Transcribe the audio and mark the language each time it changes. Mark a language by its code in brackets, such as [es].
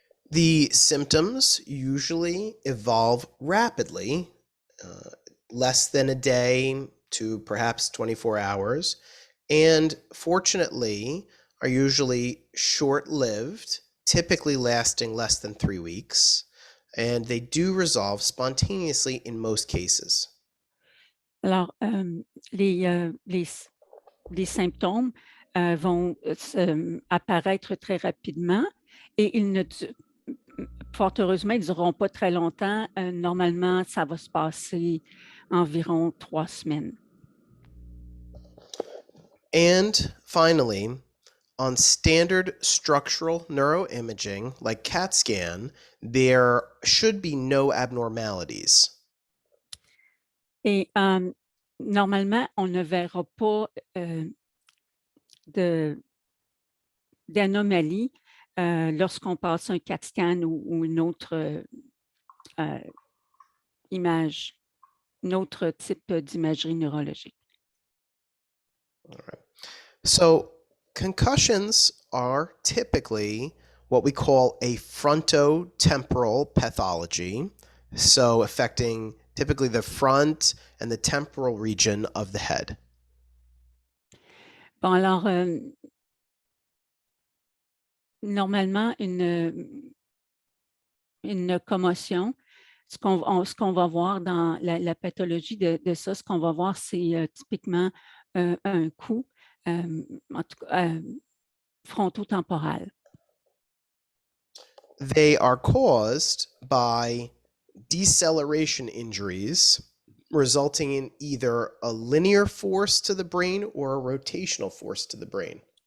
[en] The symptoms usually evolve rapidly, less than a day to perhaps 24 hours, and fortunately are usually short-lived, typically lasting less than 3 weeks, and they do resolve spontaneously in most cases. [fr] Alors, les symptômes vont apparaître très rapidement et fort heureusement, ils ne dureront pas très longtemps. Normalement, ça va se passer environ 3 semaines. [en] And finally, on standard structural neuroimaging, like CAT scan, there should be no abnormalities. [fr] Et normalement, on ne verra pas d'anomalie lorsqu'on passe un CAT scan ou une autre image, un autre type d'imagerie neurologique. [en] All right. So concussions are typically what we call a frontotemporal pathology, so affecting typically the front and the temporal region of the head. [fr] Bon, alors, normalement, une commotion, ce qu'on va voir dans la pathologie de ça, ce qu'on va voir, c'est typiquement un coup, en tout cas, frontotemporal. [en] They are caused by deceleration injuries resulting in either a linear force to the brain or a rotational force to the brain.